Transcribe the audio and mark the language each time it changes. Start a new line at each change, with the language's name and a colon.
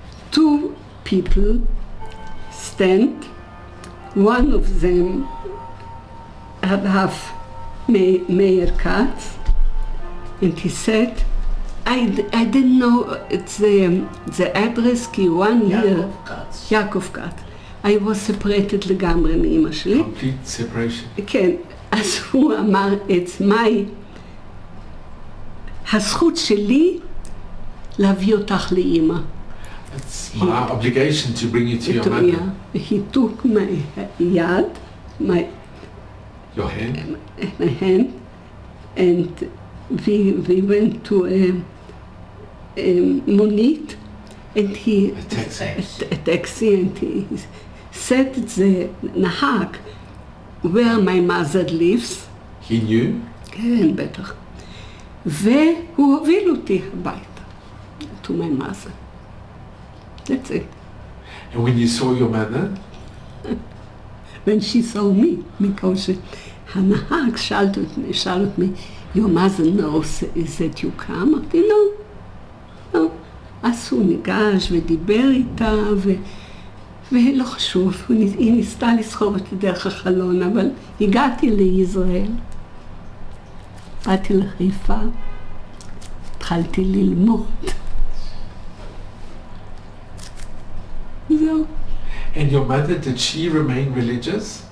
English: Two people stand, one of them have Meir Katz, and he said, I didn't know it's the address, כי one year, יעקב כץ. I was separated
Hebrew: לגמרי מאמא שלי.
English: Complete separation.
Hebrew: כן, אז הוא אמר,
English: it's my,
Hebrew: הזכות שלי להביא אותך לאמא.
English: It's my obligation to bring you to your mother. Yeah. He took my yad, Your hand? my hand, and we went to a monit, and he a taxi, and he said the nahak where my mother lives. He knew?
Hebrew: כן, בטח. והוא הוביל אותי הביתה,
English: to my mother. That's it. And when you saw your mother? When she saw me, because
Hebrew: הנהג שאל אותי,
English: your mother knows that you come?
Hebrew: אמרתי,
English: no.
Hebrew: אז הוא ניגש ודיבר איתה, ולא חשוב, היא ניסתה לסחוב אותי דרך החלון, אבל הגעתי לישראל, באתי לחיפה, התחלתי ללמוד. זהו.
English: And your mother, did she remain religious?